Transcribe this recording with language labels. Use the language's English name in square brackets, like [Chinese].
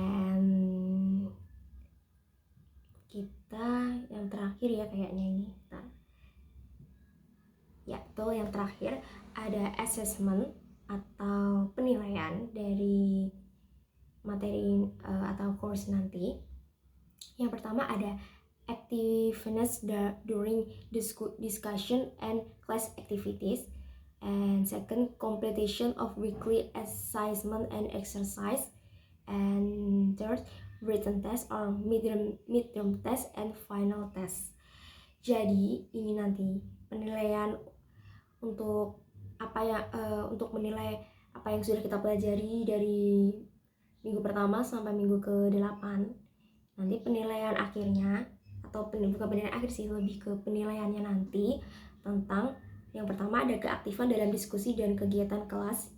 [Indonesian] And kita yang terakhir ya kayaknya ini. Ya, betul, yang terakhir ada assessment atau penilaian dari materi atau course nanti. Yang pertama ada [English] activeness during discussion and class activities, and second, completion of weekly assessment and exercise, and third, written test or midterm test and final test. [Indonesian] Jadi ini nanti penilaian untuk untuk menilai apa yang sudah kita pelajari dari minggu pertama sampai minggu ke-8. Nanti penilaian akhirnya, atau bukan penilaian akhir sih, lebih ke penilaiannya nanti tentang yang pertama ada keaktifan dalam diskusi dan kegiatan kelas.